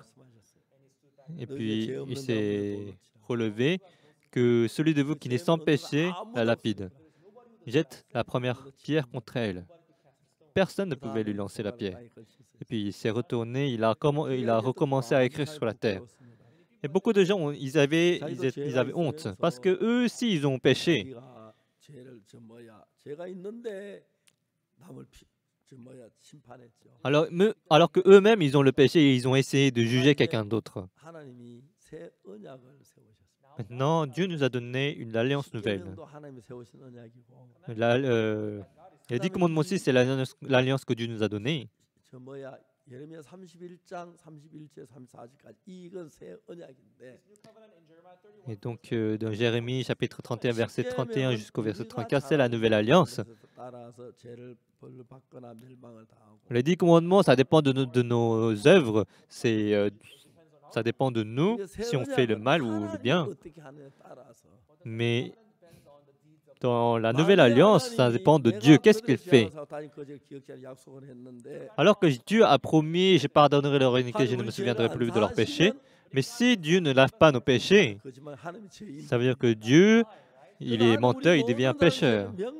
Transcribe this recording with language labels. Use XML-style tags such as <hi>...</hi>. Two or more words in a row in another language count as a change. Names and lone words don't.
<fr>Et puis il s'est relevé que celui de vous qui n'est sans péché la lapide. Jette la première pierre contre elle. personne ne pouvait lui lancer la pierre. Et puis il s'est retourné, il a recommencé à écrire sur la terre. Et beaucoup de gens, ils avaient honte, parce que eux aussi, ils ont péché.</fr> <ko>자기가 죄를 죄가 있는데 남을 심판했죠.</ko> <fr>Alors que eux-mêmes, ils ont le péché et ils ont essayé de juger quelqu'un d'autre.</fr> <ko>하나님이 새 언약을 세우셨습니다.</ko> <fr>Maintenant, Dieu nous a donné une alliance nouvelle.</fr> <ko>십계명도 하나님이 세우신 언약이고</ko> <fr>Les 10 commandements aussi, c'est l'alliance que Dieu nous a donnée.</fr> <ko>예레미야 31장 31절 34절까지 이건 새 언약인데</ko> <fr>Et donc, dans Jérémie, chapitre 31, verset 31 jusqu'au verset 34, c'est la nouvelle alliance.</fr> <ko>따라서 죄를 벌 받거나 멸망을 당하고</ko> <fr>Les 10 commandements, ça dépend de nos œuvres. Ça dépend de nous, si on fait le mal ou le bien.</fr> <ko>어떻게 하느냐에 따라서</ko> <fr>Mais dans la nouvelle alliance, ça dépend de Dieu. Qu'est-ce qu'il fait? Alors que Dieu a promis, je pardonnerai leur iniquité, je ne me souviendrai plus de leurs péchés. Mais si Dieu ne lave pas nos péchés, ça veut dire que Dieu, il est menteur, il devient pécheur.</fr>